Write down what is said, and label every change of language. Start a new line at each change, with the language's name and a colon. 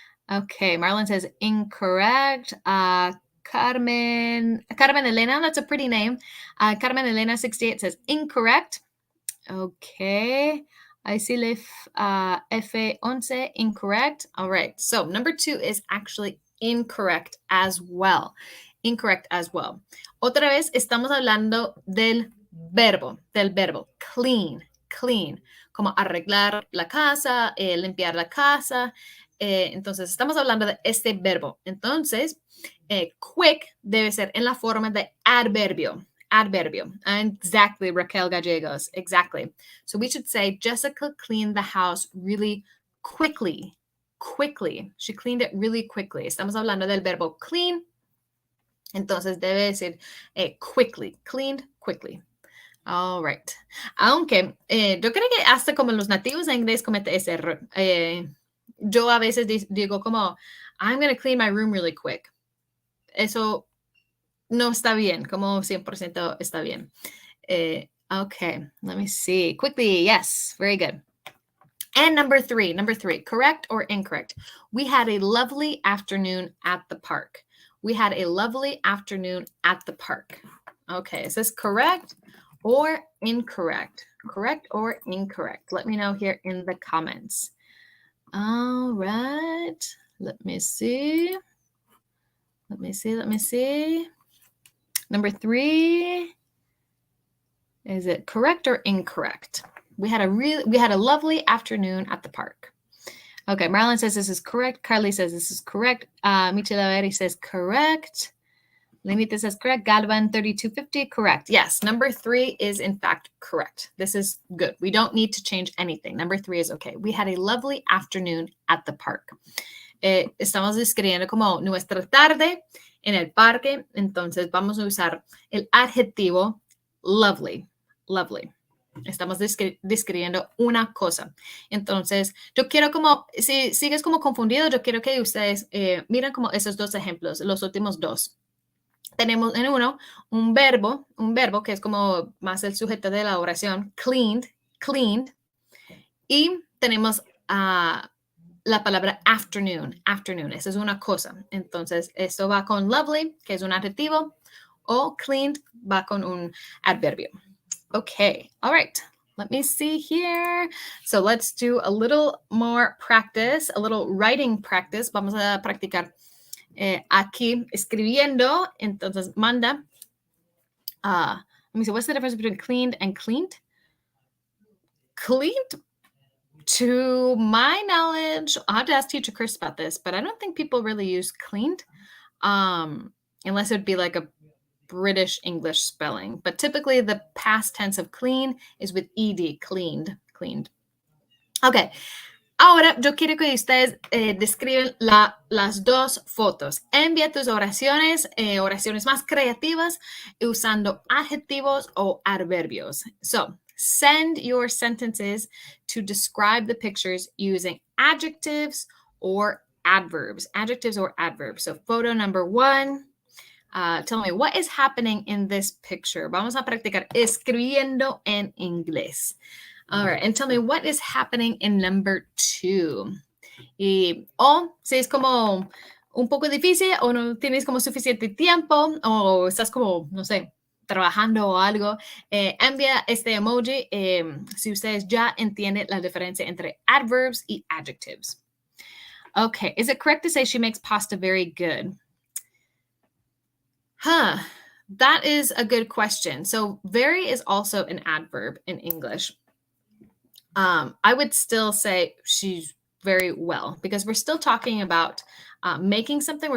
English: Okay, Marlon says incorrect. Carmen Elena, that's a pretty name. Carmen Elena 68 says incorrect. Okay. I see le F11, incorrect. All right, so number 2 is actually incorrect as well. Incorrect as well.
Spanish: Otra vez estamos hablando del verbo, clean, clean, como arreglar la casa, limpiar la casa. Entonces, estamos hablando de este verbo. Entonces, quick debe ser en la forma de adverbio.
English: Adverbio. Exactly, Raquel Gallegos. Exactly. So we should say Jessica cleaned the house really quickly. Quickly. She cleaned it really quickly.
Spanish: Estamos hablando del verbo clean. Entonces debe decir
English: quickly. Cleaned quickly. All right.
Spanish: Aunque yo creo que hasta como los nativos de inglés cometen ese error. Yo a veces digo como,
English: I'm going to clean my room really quick.
Spanish: Eso no está bien, como 100% está bien.
English: Okay, let me see. Quickly, yes, very good. And number three, correct or incorrect? We had a lovely afternoon at the park. We had a lovely afternoon at the park. Okay, is this correct or incorrect? Correct or incorrect? Let me know here in the comments. All right, let me see. Let me see. Number 3, is it correct or incorrect? We had a lovely afternoon at the park. Okay, Marilyn says this is correct. Carly says this is correct. Michelaveri says correct. Lenita says correct. Galvan 3250, correct. Yes, number 3 is in fact correct. This is good. We don't need to change anything. Number 3 is okay. We had a lovely afternoon at the park.
Spanish: Estamos describiendo como nuestra tarde en el parque, entonces vamos a usar el adjetivo lovely, lovely. Estamos describiendo una cosa. Entonces, yo quiero como, si sigues como confundido, yo quiero que ustedes miren como esos dos ejemplos, los últimos dos. Tenemos en uno un verbo que es como más el sujeto de la oración, cleaned, y tenemos la palabra afternoon. Esa es una cosa. Entonces, esto va con lovely, que es un adjetivo, o cleaned va con un adverbio.
English: Okay, all right. Let me see here. So let's do a little more practice, a little writing practice.
Spanish: Vamos a practicar aquí escribiendo. Entonces, manda.
English: Let me see, what's the difference between cleaned and cleaned? Cleaned, to my knowledge, I'll have to ask Teacher Chris about this, but I don't think people really use cleaned, unless it would be like a British English spelling. But typically the past tense of clean is with ed, cleaned. Okay.
Spanish: Ahora yo quiero que ustedes describen las dos fotos. Envía tus oraciones más creativas usando adjetivos o adverbios.
English: So send your sentences to describe the pictures using adjectives or adverbs. So photo number 1. Tell me, what is happening in this picture?
Spanish: Vamos a practicar escribiendo en inglés.
English: All right, and tell me, what is happening in number 2?
Spanish: O si es como un poco difícil o no tienes como suficiente tiempo o estás como, no sé, trabajando o algo, envía este emoji si ustedes ya entienden la diferencia entre adverbs y adjectives.
English: Okay, is it correct to say she makes pasta very good? That is a good question. So very is also an adverb in English. I would still say she's very well because we're still talking about making something.